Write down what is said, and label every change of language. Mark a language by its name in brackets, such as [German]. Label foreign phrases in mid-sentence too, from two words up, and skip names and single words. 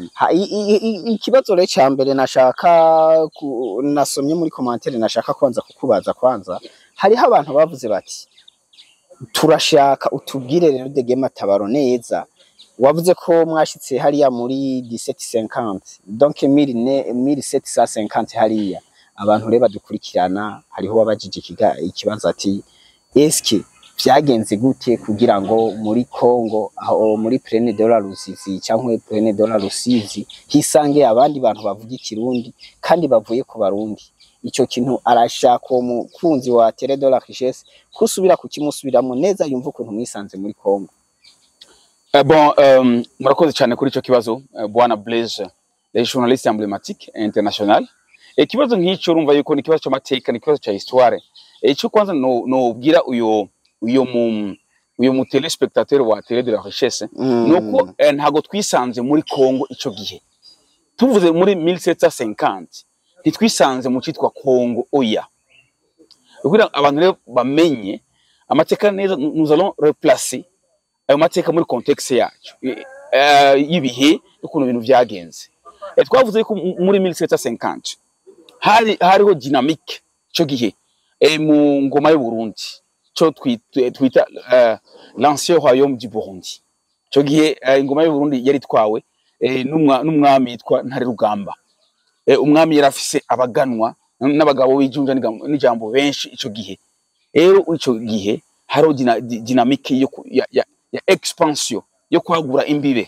[Rundi] Ikibazo rero cya mbere nashaka nasomye muri commentaire nashaka kwanza hariho abantu bavuze bati turashaka utubwire rero Dege Matabaro neza, wavuze ko mwashitse hariya muri 1750 donc 1750 hariya abantu reba dukurikirana. Hariho wabajije ikibanza ati eske vyagenze gute kugira ngo muri Congo aho muri Plaine de la Rusizi cyangwa Plaine de la Rusizi hisange abandi bantu bavuga ikirundi kandi bavuye ku Barundi. Ico kintu arashaka umukunzi wa Télé de la Richesse kusubira kukimusubiramo neza yumva ukuntu mwisanze muri Congo. Murakoze cyane kuri ico kibazo bwana Blaise, [French] le journaliste emblématique international. [Rundi] Ikibazo nk'icyo urumva yuko ni kibazo cy'amateka, ni kibazo cya histoire. Icyo kwanza no bwira uyo mu téléspectateur wa Télé de la Richesse nuko ntago twisanze muri Congo ico gihe. Tuvuze muri 1750 ntitwisanze mu cyitwa Congo oya. Kugira abantu rero bamenye amateka neza, [French] nous allons replacer [Rundi] ayo mateka muri contexte yacu yibihe ukuntu ibintu byagenze. Twavuze ko muri 1750 hariho dynamique cyo gihe mu ngoma y'u Burundi cyo twita [French] l'ancien royaume du Burundi. [Rundi] Cyo gihe ingoma y'u Burundi yari twawe n'umwami yitwa Ntare Rugamba. Umwami yarafise abaganwa n'abagabo bijunja n'ijambo benshi ico gihe. Rero ico gihe hariho dynamique ya expansion yo kwagura imbibe.